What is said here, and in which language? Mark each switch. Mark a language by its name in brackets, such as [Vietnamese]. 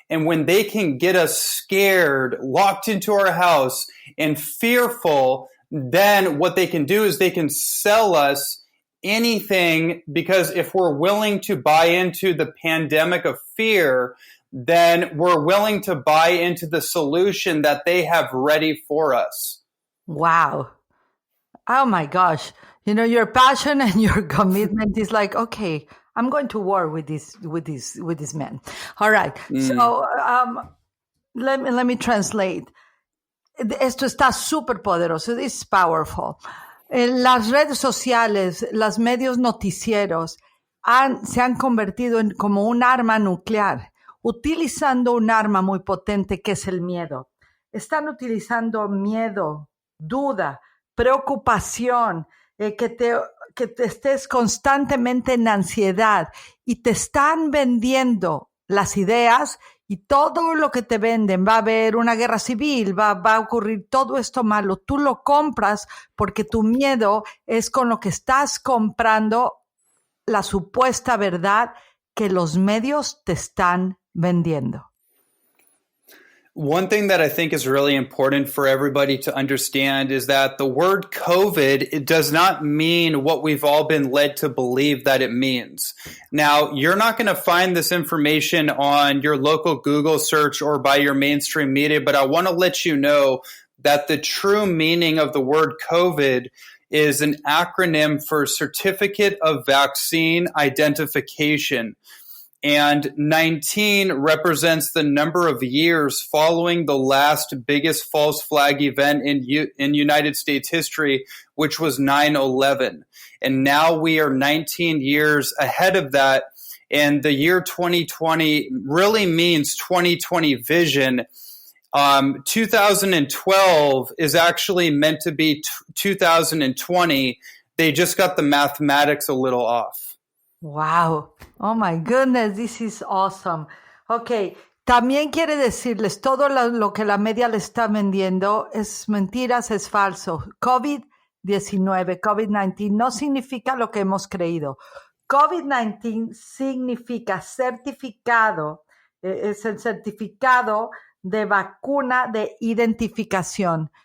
[English] And when they can get us scared, locked into our house, and fearful, then what they can do is they can sell us anything, because if we're willing to buy into the pandemic of fear, then we're willing to buy into the solution that they have ready for us. Wow. Oh my gosh. You know, your passion and your commitment is like, okay, I'm going to war with this man. All right. So let me translate. [Spanish] Esto está súper poderoso. [English] This is powerful. [Spanish] Las redes sociales, los medios noticieros se han convertido en como un arma nuclear, utilizando un arma muy potente que es el miedo. Están utilizando miedo, duda, preocupación, que te estés constantemente en ansiedad, y te están vendiendo las ideas, y todo lo que te venden, va a haber una guerra civil, va a ocurrir todo esto malo. Tú lo compras porque tu miedo es con lo que estás comprando la supuesta verdad que los medios te están vendiendo. [English] One thing that I think is really important for everybody to understand is that the word COVID, it does not mean what we've all been led to believe that it means. Now, you're not going to find this information on your local Google search or by your mainstream media, but I want to let you know that the true meaning of the word COVID is an acronym for Certificate of Vaccine Identification. And 19 represents the number of years following the last biggest false flag event in United States history, which was 9/11. And now we are 19 years ahead of that. And the year 2020 really means 2020 vision. 2012 is actually meant to be 2020. They just got the mathematics a little off. Wow. Oh my goodness, this is awesome. [Spanish] Ok, también quiere decirles, todo lo que la media le está vendiendo es mentiras, es falso. COVID-19, COVID-19 no significa lo que hemos creído. COVID-19 significa certificado, es el certificado de vacuna de identificación.